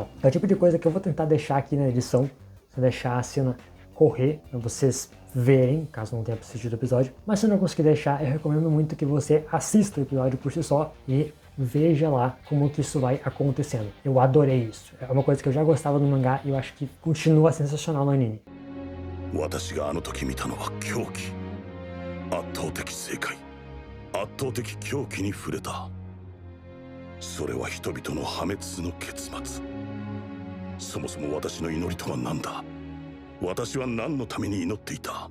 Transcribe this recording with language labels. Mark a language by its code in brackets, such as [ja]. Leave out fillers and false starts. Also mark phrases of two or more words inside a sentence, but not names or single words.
[pt] É o tipo de coisa que eu vou tentar deixar aqui na edição, vou deixar a cena correr para vocês verem, caso não tenha assistido o episódio. Mas se eu não conseguir deixar, eu recomendo muito que você assista o episódio por si só e veja lá como que isso vai acontecendo. Eu adorei isso. É uma coisa que eu já gostava do mangá e eu acho que continua sensacional no anime. [ja] 私があの時見たのは狂気、圧倒的正解、圧倒的狂気に触れた。それは人々の破滅の結末。そもそも私の祈りとは何だ。私は何のために祈っていた。